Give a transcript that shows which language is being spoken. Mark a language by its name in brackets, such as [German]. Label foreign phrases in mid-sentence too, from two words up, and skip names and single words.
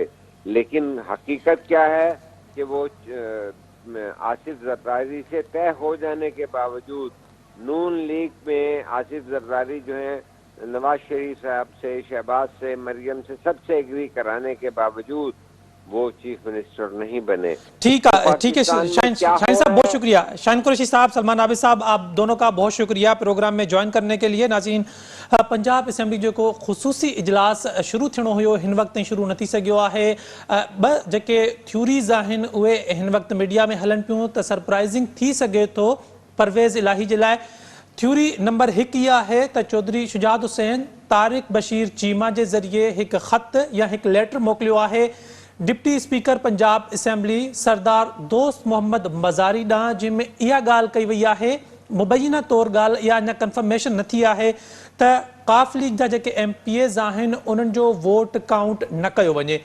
[Urdu] لیکن حقیقت کیا ہے کہ وہ آصف زرداری سے طے ہو جانے کے باوجود نون لیگ میں آصف زرداری جو ہیں نواز شریف صاحب سے, شہباز سے, مریم سے, سب سے ایگری کرانے کے باوجود وہ چیف منسٹر نہیں بنے. ٹھیک ہے شاہین صاحب, بہت شکریہ. شاہین قریشی صاحب, سلمان عابد صاحب, آپ دونوں کا بہت شکریہ پروگرام میں جوائن کرنے کے لیے. [Sindhi] ناظرین, پنجاب اسمبلی جو کو خصوصی اجلاس شروع تھیणو هيو هن وقت شروع نه ٿي سگهيو آهي. ٻه جيڪي ٿيوريز آهن اهي هن وقت ميڊيا ۾ هلن پيون ته سرپرائيزنگ ٿي سگهي ٿو پرويز الاهي جي لاءِ. ٿيوري نمبر 1 اها آهي ته چوڌري شجاعت حسين طارق بشير چيمه جي ذريعي هڪ خط يا هڪ ليٽر موڪليو آهي ڊپٽي اسپيڪر پنجاب اسيمبلي سردار دوست محمد مزاري ڏانهن، جنهن ۾ اها ڳالهه ڪئي وئي آهي، مبينه طور ڳالهه اها اڃا ڪنفرميشن نه ٿي آهي ته قاف ليگ جا جيڪي MPAs آهن انهن جو ووٽ ڪائونٽ نه ڪيو وڃي.